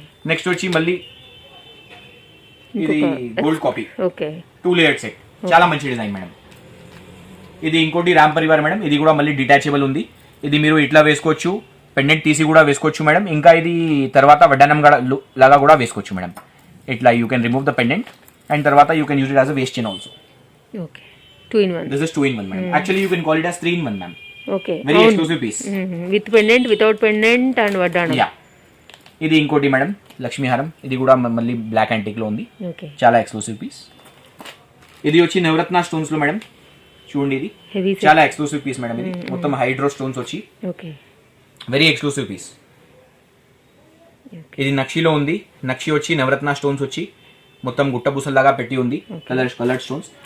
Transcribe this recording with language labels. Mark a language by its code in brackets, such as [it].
[te] Next వచ్చి మళ్ళీ ఇది గోల్డ్ కాపీ 2 లేయర్డ్ సెట్, చాలా మంచి డిజైన్ మేడం. ఇది ఇంకోటి రామ్ పరివార్ మేడం. ఇది కూడా మళ్ళీ డిటాచబుల్ ఉంది. ఇది మీరు ఇట్లా వేసుకోవచ్చు, పెండెంట్ తీసి కూడా వేసుకోవచ్చు మేడం. ఇంకా ఇది తర్వాత వడ్డానం లాగా కూడా వేసుకోవచ్చు మేడం. [en] ఇట్లా you can remove the pendant and [te] తర్వాత [en] You can use it as a waist chain also. Two in one. This is 2 in 1 madam. Actually you can call it as 3 in 1 ma'am. Very exclusive piece. With pendant, without pendant and వడ్డానం. [te] Yeah. ఇది ఇంకోటి madam Lakshmi హారం. ఇది కూడా మళ్ళీ black antique లో ఉంది, చాలా ఎక్స్క్లూసివ్ పీస్. ఇది వచ్చి నవరత్న స్టోన్స్ లో మేడం. చూడండి ఇది చాలా ఎక్స్క్లూసివ్ పీస్ మేడం. ఇది మొత్తం హైడ్రో స్టోన్స్ వచ్చి [en] Very exclusive piece. [te] ఇది నక్షిలో ఉంది. నక్షి వచ్చి నవరత్న స్టోన్స్ వచ్చి మొత్తం గుట్టబుసల్లాగా పెట్టి ఉంది, కలర్డ్ స్టోన్స్.